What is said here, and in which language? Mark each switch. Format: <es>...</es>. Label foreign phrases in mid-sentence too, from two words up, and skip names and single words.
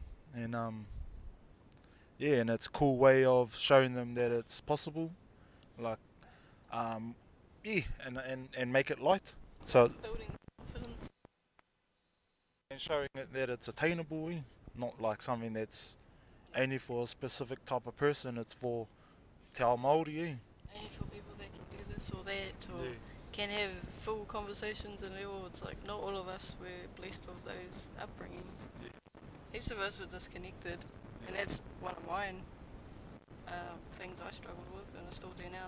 <en>And yeah, and it's a cool way of showing them that it's possible, like yeah, and make it light. So Building confidence. and showing it that it's attainable, eh? Not like something that's only for a specific type of person. It's for</en> <mi>te ao Māori,</mi> <en>eh? Only for people that can do this or that, or Yeah. can have full conversations and all. It's like not all of us were blessed with those upbringings. Yeah. Heaps of us were disconnected, and that's one of mine. Things I struggled with and I still do now.</en>